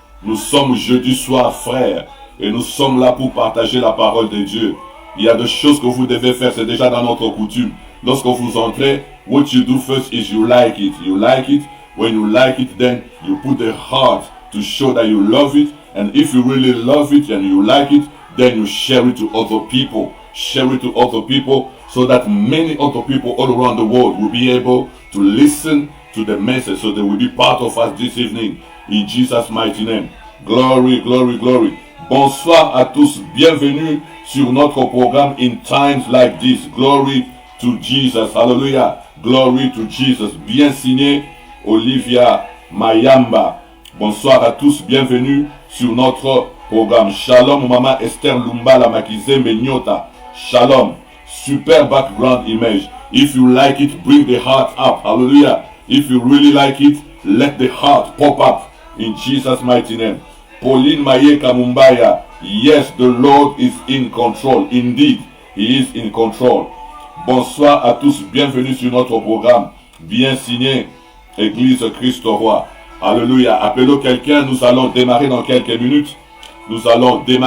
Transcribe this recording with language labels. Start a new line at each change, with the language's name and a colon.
French: Nous sommes jeudi soir, frères, et nous sommes là pour partager la parole de Dieu. Il y a des choses que vous devez faire, c'est déjà dans notre coutume. Lorsque vous entrez,
English: what you do first is you like it. You like it. When you like it, then you put the heart to show that you love it. And if you really love it and you like it, then you share it to other people. Share it to other people so that many other people all around the world will be able to listen to the message. So they will be part of us this evening. In Jesus' mighty name. Glory, glory, glory.
French: Bonsoir à tous. Bienvenue sur notre programme In Times Like This.
English: Glory to Jesus. Hallelujah. Glory to Jesus.
French: Bien signé Olivia Mayamba. Bonsoir à tous. Bienvenue sur notre programme. Shalom, Maman Esther Lumbala Makizembe Nyota. Shalom.
English: Super background image. If you like it, bring the heart up. Hallelujah. If you really like it, let the heart pop up. In Jesus' mighty name. Pauline Mayeka Mumbaya. Yes, the Lord is in control. Indeed, He is in control.
French: Bonsoir à tous. Bienvenue sur notre programme. Bien signé, Église Christ Roi. Alléluia. Appelons quelqu'un. Nous allons démarrer dans quelques minutes. Nous allons